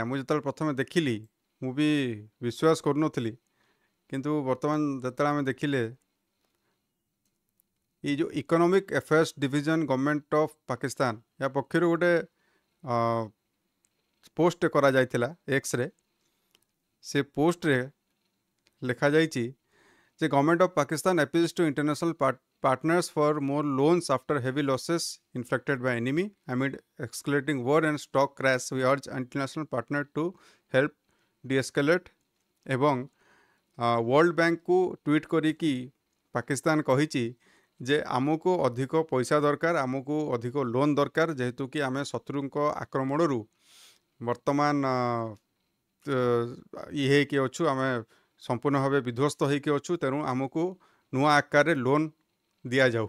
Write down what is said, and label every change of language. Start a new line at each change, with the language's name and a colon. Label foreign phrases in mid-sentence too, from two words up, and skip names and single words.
Odia: ମୁଁ ଯେତେବେଳେ ପ୍ରଥମେ ଦେଖିଲି ମୁଁ ବି ବିଶ୍ୱାସ କରୁନଥିଲି, କିନ୍ତୁ ବର୍ତ୍ତମାନ ଯେତେବେଳେ ଆମେ ଦେଖିଲେ ଏଇ ଯେଉଁ ଇକୋନୋମିକ୍ ଆଫେୟାର୍ସ ଡିଭିଜନ ଗଭର୍ଣ୍ଣମେଣ୍ଟ ଅଫ୍ ପାକିସ୍ତାନ ଏହା ପକ୍ଷରୁ ଗୋଟେ ପୋଷ୍ଟ କରାଯାଇଥିଲା ଏକ୍ସରେ। ସେ ପୋଷ୍ଟରେ ଲେଖାଯାଇଛି ଯେ
English: ଗଭର୍ଣ୍ଣମେଣ୍ଟ ଅଫ୍ ପାକିସ୍ତାନ appeals to international partners for more loans after heavy losses inflicted by enemy amid escalating war and stock crash. We urge international partner to help de-escalate।
Odia: ଏବଂ ୱାର୍ଲଡ ବ୍ୟାଙ୍କକୁ ଟ୍ୱିଟ୍ କରିକି ପାକିସ୍ତାନ କହିଛି ଯେ ଆମକୁ ଅଧିକ ପଇସା ଦରକାର, ଆମକୁ ଅଧିକ ଲୋନ୍ ଦରକାର, ଯେହେତୁ କି ଆମେ ଶତ୍ରୁଙ୍କ ଆକ୍ରମଣରୁ ବର୍ତ୍ତମାନ ଇଏ ହେଇକି ଅଛୁ, ଆମେ ସମ୍ପୂର୍ଣ୍ଣ ଭାବେ ବିଧ୍ୱସ୍ତ ହେଇକି ଅଛୁ, ତେଣୁ ଆମକୁ ନୂଆ ଆକାରରେ ଲୋନ୍ ଦିଆଯାଉ।